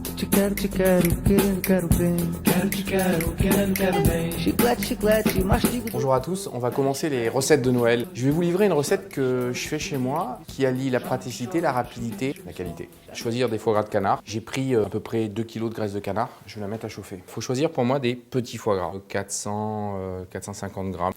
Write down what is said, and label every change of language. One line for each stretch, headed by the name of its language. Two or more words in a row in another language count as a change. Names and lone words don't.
Portuguese: Quero te quero, quero bem. Quero te quero bem. Chiclete, chiclete, mastigo.
French: Bonjour à tous, on va commencer les recettes de Noël. Je vais vous livrer une recette que je fais chez moi qui allie la praticité, la rapidité, la qualité. Choisir des foie gras de canard. J'ai pris à peu près 2 kg de graisse de canard, je vais la mettre à chauffer. Il faut choisir pour moi des petits foie gras, 450 grammes.